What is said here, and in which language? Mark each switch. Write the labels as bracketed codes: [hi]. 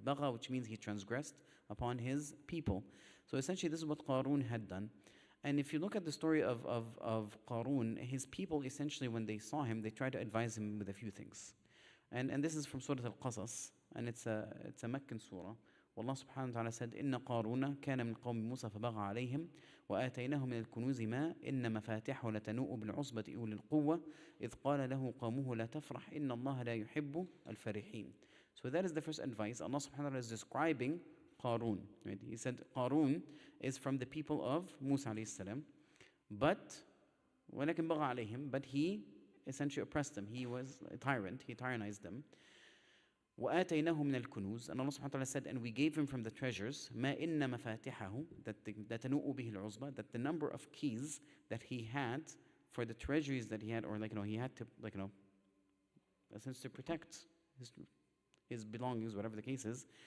[en] Bagha, which means he transgressed upon his people. So essentially this is what Qarun had done. And if you look at the story of Qarun, his people essentially when they saw him, they tried to advise him with a few things. And this is from Surah Al-Qasas, and it's a Meccan surah. [ar] والله سبحانه وتعالى [en] said [ar] إن قارون كان من قوم موسى فبغى عليهم وآتيناه من الكنوز ما إن مفاتحه لتنوء بالعصبة أولي القوة إذ قال له قومه لا تفرح إن الله لا يحب الفرحين. [en] So that is the first advice. Allah subhanahu wa ta'ala is describing Qarun. Right? He said Qarun is from the people of Musa alayhi salam, but [ar] ولكن بغى عليهم, [en] but he essentially oppressed them. He was a tyrant. He tyrannized them. [ar] وآتيناه من الكنوز, [en] and Allah subhanahu wa ta'ala said, and we gave him from the treasures [ar] ما إن مفاتحه, [en] that [ar] تنوء به العصبة, [en] that the number of keys that he had for the treasuries that he had, or he had to essentially to protect his belongings, whatever the case is.